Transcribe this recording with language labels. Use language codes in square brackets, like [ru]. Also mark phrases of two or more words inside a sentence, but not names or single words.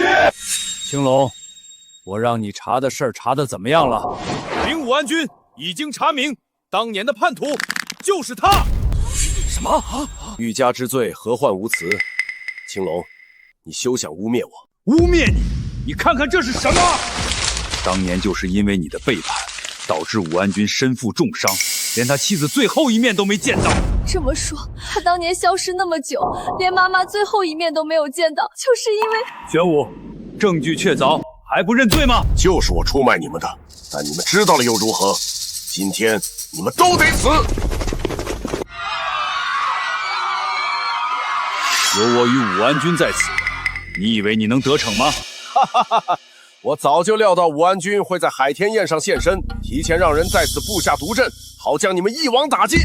[zh] 青龍，我讓你查的事兒查得怎麼樣了？明武安君已經查明，當年的叛徒就是他。什麼？欲加之罪，何患無辭？青龍，你休想污蔑我！污蔑你？你看看這是什麼？當年就是因為你的背叛，導致武安君身負重傷，連他妻子最後一面都沒見到。這麼說，他當年消失那麼久，連媽媽最後一面都沒有見到，就是因為…… 玄武，證據確鑿，還不認罪嗎？就是我出賣你們的，但你們知道了又如何？今天你們都得死！有我與武安君在此，你以為你能得逞嗎？哈哈哈哈！我早就料到武安君會在海天宴上現身，提前讓人在此布下毒陣，好將你們一網打盡。